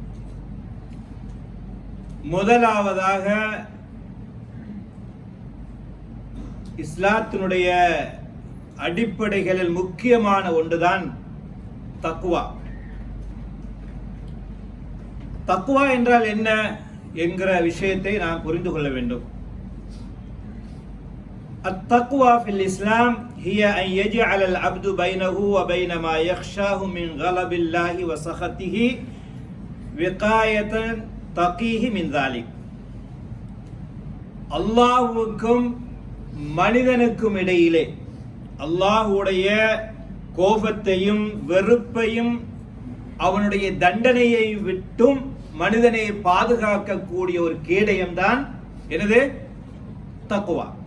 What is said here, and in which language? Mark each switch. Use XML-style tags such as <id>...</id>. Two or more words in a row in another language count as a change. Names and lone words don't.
<ta>முதலாவதாக இஸ்லாத்தினுடைய அடிப்படைகளில் முக்கியமான ஒன்றுதான் தக்வா. தக்வா என்றால் என்ன என்கிற விஷயத்தை நாம் புரிந்து கொள்ள வேண்டும்.</ta> <ar>التقوى في الإسلام هي أن يجعل العبد بينه وبين ما يخشاه من غضب الله وسخطه وقاية تقيه من ذلك.</ar> <ta>அல்லாஹ்வுக்கும் மனிதனுக்கும் இடையிலே அல்லாஹ்வுடைய கோபத்தையும் வெறுப்பையும் அவனுடைய தண்டனையை விட்டும் மனிதனை பாதுகாக்கக்கூடிய ஒரு கேடயம்தான் எனது தக்வா.</ta>